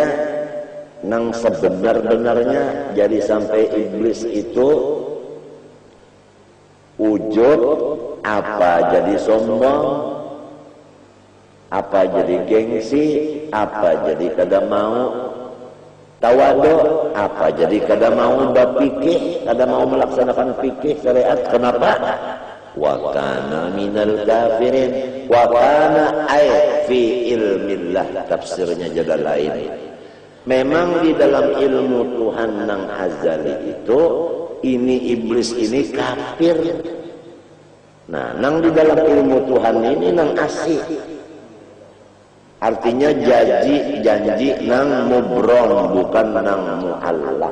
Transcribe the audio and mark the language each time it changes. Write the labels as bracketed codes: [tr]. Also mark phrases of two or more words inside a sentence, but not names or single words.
[bjn] Nang sebenar-benarnya jadi sampai iblis itu ujub, apa jadi sombong, apa jadi gengsi, apa jadi kada mau tawadu, apa jadi kada mau berpikir, kada mau melaksanakan fikih syariat. [id] Kenapa? [ar] وكان من الكافرين وكان أي في علم الله, [id] tafsirnya jadi lain. [bjn] Memang di dalam ilmu Tuhan nang azali itu, ini iblis ini kafir. Nah, nang di dalam ilmu Tuhan ini nang asih. Artinya janji nang mubrom, bukan nang muallaq.